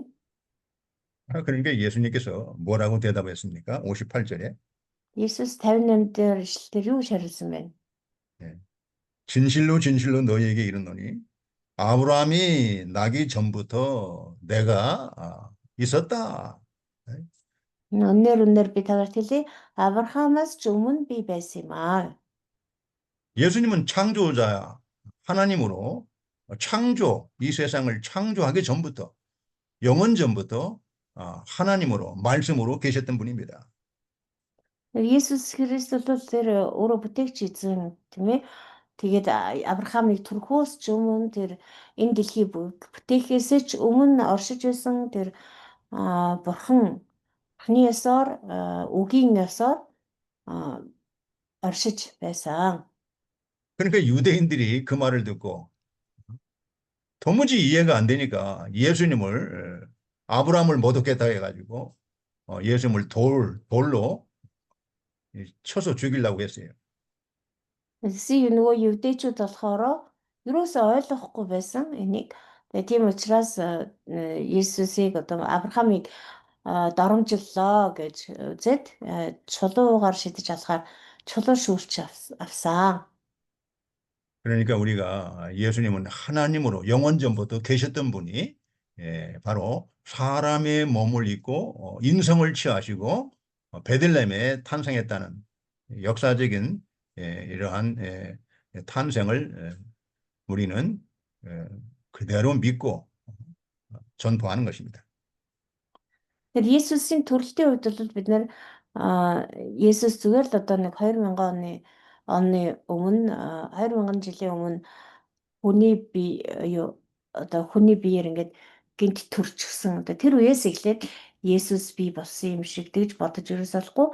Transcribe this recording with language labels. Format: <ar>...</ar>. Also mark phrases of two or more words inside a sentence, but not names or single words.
<ko>그러니까 예수님께서 뭐라고 대답했습니까? 58절에</ko> <mn>Есүс 58 дээр ишлэлээр юу шаарилсан бэ?</mn> <ko>진실로 진실로 너희에게 이르노니 아브라함이 나기 전부터 내가 있었다.</ko> <mn>Өнөр би таварт хэлье. Авраамаас ч өмнө би байсан юм аа.</mn> <ko>예수님은 창조자 하나님으로 창조 이 세상을 창조하기 전부터 영원 전부터 하나님으로 말씀으로 계셨던 분입니다.</ko> <mn>Есүс Христ бол тэр өөрөө бүтээгч эзэн тийм ээ. Тэгээд Авраамыг төрхөөс ч өмнө тэр энэ дэлхийг бүтээхээс ч өмнө оршиж байсан тэр бурхны ёсоор үгийн ёсоор оршиж байсан.</mn> <ko>그러니까 유대인들이 그 말을 듣고 도무지 이해가 안 되니까 예수님을 아브라함을 모독했다 해가지고 예수님을 돌로 쳐서 죽이려고 했어요.</ko> <mn>Тэгсэн нөгөө евдээчүүд болохоор юусоо ойлгохгүй байсан энийг. Тэгээ тийм учраас Есүсийг одоо Авраамыг доромжллоо гэж үзээд чулуугаар шидэж алахаар чулуу шүүрч авсан.</mn> <ko>그러니까 우리가 예수님은 하나님으로 영원 전부터 계셨던 분이 바로 사람의 몸을 입고 인성을 취하시고 베들레헴에 탄생했다는 역사적인 이러한 탄생을 우리는 그대로 믿고 전포하는 것입니다.</ko> <mn>Тэр Есүсийн төрөлтийн үед бол бид нэр Есүс зүгээр л одоо нэг 2000 оны өмнө 2000 жилийн өмнө хүний бие юу одоо хүний биеэр ингээд гинт төрчихсөн. Одоо тэр үеэс эхлээд Есүс бий болсон юм шиг тэгж бодож ерөөсөхгүй.</mn>